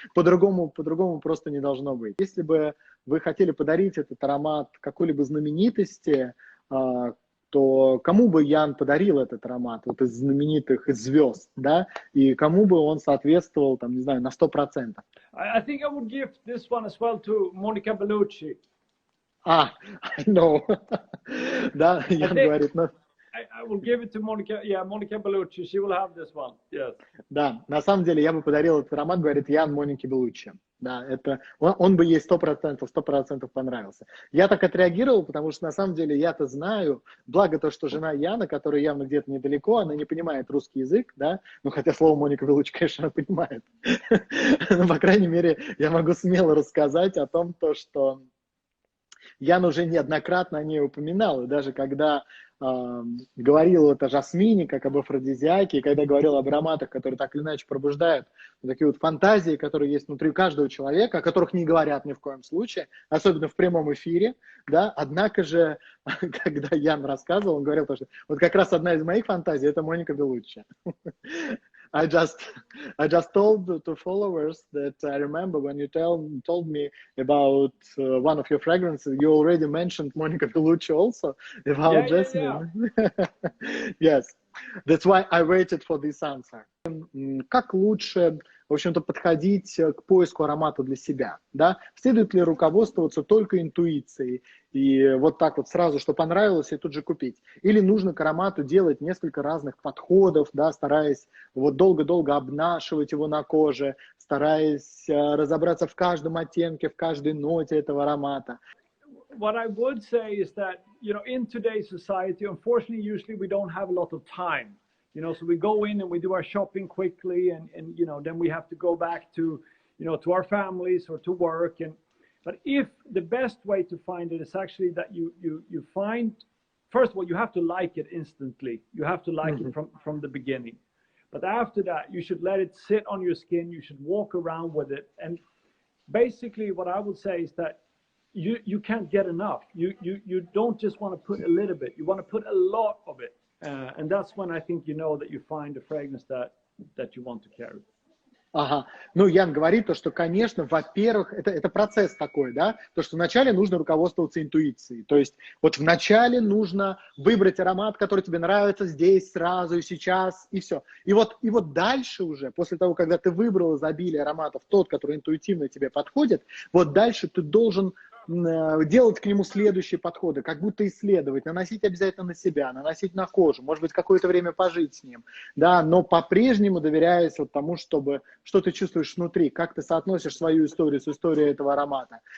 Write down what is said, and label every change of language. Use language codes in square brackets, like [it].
[ru] По-другому просто не должно быть. Если бы вы хотели подарить этот аромат какой-либо знаменитости, то кому бы Ян подарил этот аромат, вот из знаменитых, из звезд, да, и кому бы он соответствовал, там, не знаю, на 100%? [en] I think I would give this one as well to Moнике Беллуччи. I know. [ru] Да, Ян говорит, [en] I will give it to Monica. Yeah, Monica Bellucci. She will have this one. Yes. [ru] Да, на самом деле я бы подарил этот аромат, говорит Ян, Монике Беллуччи. Да, это, он бы ей 100% понравился. Я так отреагировал, потому что на самом деле я-то знаю, благо то, что жена Яна, которая явно где-то недалеко, она не понимает русский язык, да, ну хотя слово Моника Беллуччи, конечно, она понимает. Но, по крайней мере, я могу смело рассказать о том, то, что Ян уже неоднократно о ней упоминал, и даже когда говорил вот о жасмине, как об афродизиаке, и когда говорил об ароматах, которые так или иначе пробуждают вот такие вот фантазии, которые есть внутри каждого человека, о которых не говорят ни в коем случае, особенно в прямом эфире, да, однако же, когда Ян рассказывал, он говорил, что вот как раз одна из моих фантазий – это Моника Беллуччи. [en] I just told to followers that I remember when you told me about one of your fragrances, you already mentioned Monica Bellucci also about jasmine. Yeah. Yes, that's why I waited for this answer. [ru] Как лучше, в общем-то, подходить к поиску аромата для себя, да? Следует ли руководствоваться только интуицией и вот так вот сразу, что понравилось, и тут же купить? Или нужно к аромату делать несколько разных подходов, да, стараясь вот долго-долго обнашивать его на коже, стараясь разобраться в каждом оттенке, в каждой ноте этого аромата? [en] What I would say is that, you know, in today's society, unfortunately, usually we don't have a lot of time. You know, so we go in and we do our shopping quickly, and you know, then we have to go back to, you know, to our families or to work. But if the best way to find it is actually that you find, first of all, you have to like it instantly. You have to like it from the beginning. But after that, you should let it sit on your skin. You should walk around with it. And basically, what I would say is that you can't get enough. You don't just want to put a little bit. You want to put a lot of it. And that's when I think you know that you find the fragrance that you want to carry. [ru] Ага. Ну, Ян говорит то, что, конечно, во-первых, это процесс такой, да, то, что вначале нужно руководствоваться интуицией, то есть вот вначале нужно выбрать аромат, который тебе нравится здесь, сразу и сейчас, и все. И вот дальше уже, после того, когда ты выбрал из обилия ароматов тот, который интуитивно тебе подходит, вот дальше ты должен делать к нему следующие подходы, как будто исследовать, наносить обязательно на себя, наносить на кожу, может быть, какое-то время пожить с ним, да, но по-прежнему доверяясь вот тому, что ты чувствуешь внутри, как ты соотносишь свою историю с историей этого аромата.